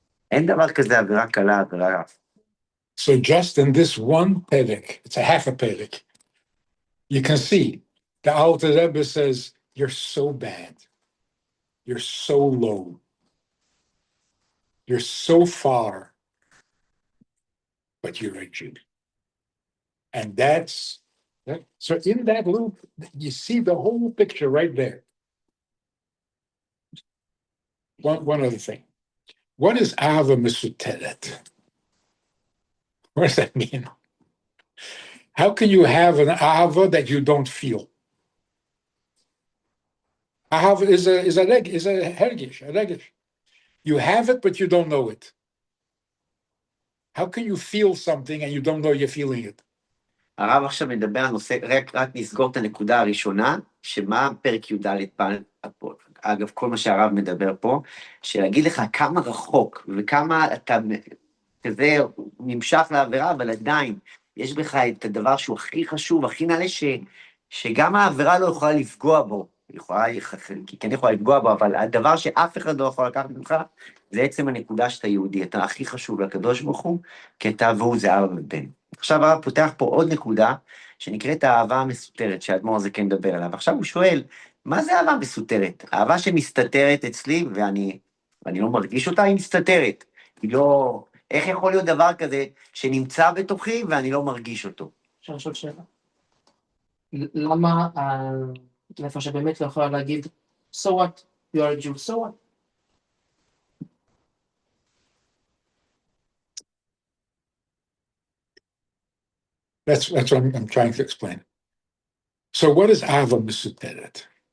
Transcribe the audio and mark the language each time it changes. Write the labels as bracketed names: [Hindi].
[Hebrew] אין דבר כזה עבירה קלה, עבירה רע. [English] So just in this one perek, it's a half a perek, you can see the Alter Rebbe says, you're so bad, you're so low, you're so far, but you're a Jew. And that's, so in that loop, you see the whole picture right there. One other thing. What is Ava Mesuteret? What does that mean? How can you have an Ava that you don't feel? Ava is a hergish. You have it, but you don't know it. How can you feel something and you don't know you're feeling it? [Hebrew] הרב עכשיו מדבר על נושא, רק נסגור את הנקודה הראשונה, שמה פרק י"ד פעל, אגב, כל מה שהרב מדבר פה, שלהגיד לך כמה רחוק וכמה אתה כזה נמשך לעבירה, אבל עדיין יש בך את הדבר שהוא הכי חשוב, הכי נעלה, שגם העבירה לא יכולה לפגוע בו, היא כן יכולה לפגוע בו, אבל הדבר שאף אחד לא יכול לקחת ממך, זה עצם הנקודה שאתה יהודי, אתה הכי חשוב לקדוש ברוך הוא, כי אתה והוא זה אבא ובן. עכשיו הרב פותח פה עוד נקודה, שנקראת האהבה המסותרת, שהאדמו"ר הזה כן מדבר עליו. עכשיו הוא שואל, מה זה אהבה מסותרת? אהבה שמסתתרת אצלי, ואני לא מרגיש אותה, היא מסתתרת. היא לא... איך יכול להיות דבר כזה שנמצא בתוכי ואני לא מרגיש אותו? אפשר לשאול שאלה. למה איפה שבאמת לא יכולה להגיד, [English] so what? You are a Jew, so what? That's what I'm trying to explain. So what is Ava Mesuteret?